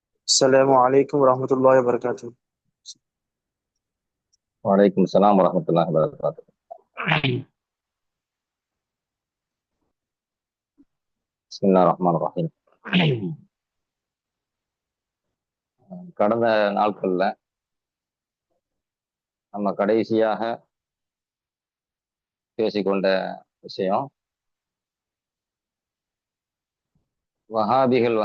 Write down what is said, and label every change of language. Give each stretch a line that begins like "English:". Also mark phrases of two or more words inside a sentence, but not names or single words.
Arabic: السلام عليكم ورحمة الله وبركاته. وعليكم السلام ورحمة الله وبركاته. بسم الله الرحمن الرحيم.
Tamil: கடந்த நாட்கள்ல நம்ம கடைசியாக பேசிக்கொண்ட விஷயம், வஹாபிகள்